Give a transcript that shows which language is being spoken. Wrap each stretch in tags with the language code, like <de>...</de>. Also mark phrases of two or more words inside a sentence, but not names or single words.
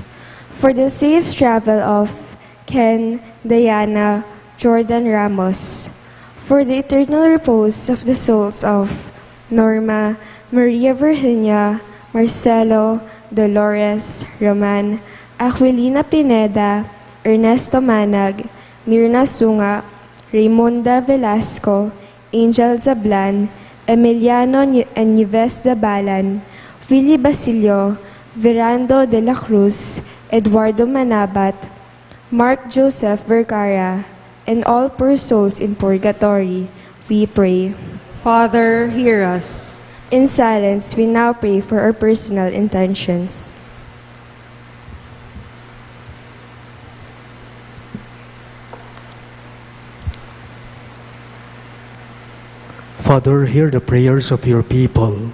<en>For the safe travel of Ken, Diana, Jordan Ramos. For the eternal repose of the souls of Norma, Maria Virginia, Marcelo, Dolores, Roman, Aquilina Pineda, Ernesto Manag, Mirna Sunga, Raimonda Velasco, Angel Zablan, Emiliano and Nieves Zabalan, Willie Basilio, Verando de la Cruz, Eduardo Manabat, Mark Joseph Vergara, and all poor souls in purgatory, we pray. Father, hear us. In silence, we now pray for our personal intentions. Father, hear the prayers of your people.</en>